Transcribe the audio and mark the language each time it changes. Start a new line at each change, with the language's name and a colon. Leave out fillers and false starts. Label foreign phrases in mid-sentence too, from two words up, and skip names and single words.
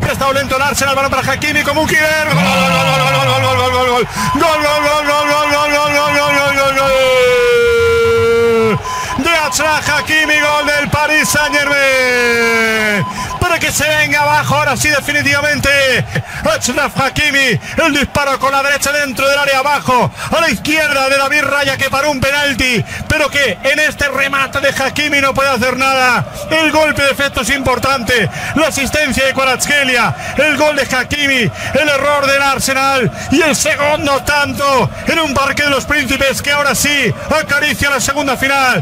Spanish: demasiado lento el Arsenal. Balón para Hakimi como un killer. Gol, gol, gol, gol, gol, gol, gol, gol, gol, gol, gol, gol, gol, gol, gol, gol, gol, gol, gol. De Achraf Hakimi, gol del Paris Saint-Germain. Para que se venga abajo ahora sí definitivamente. Achraf Hakimi, el disparo con la derecha dentro del área abajo, a la izquierda de David Raya, que paró un penalti, pero que en este remate de Hakimi no puede hacer nada. El golpe de efecto es importante, la asistencia de Kvaratskhelia, el gol de Hakimi, el error del Arsenal y el segundo tanto en un Parque de los Príncipes que ahora sí acaricia la segunda final.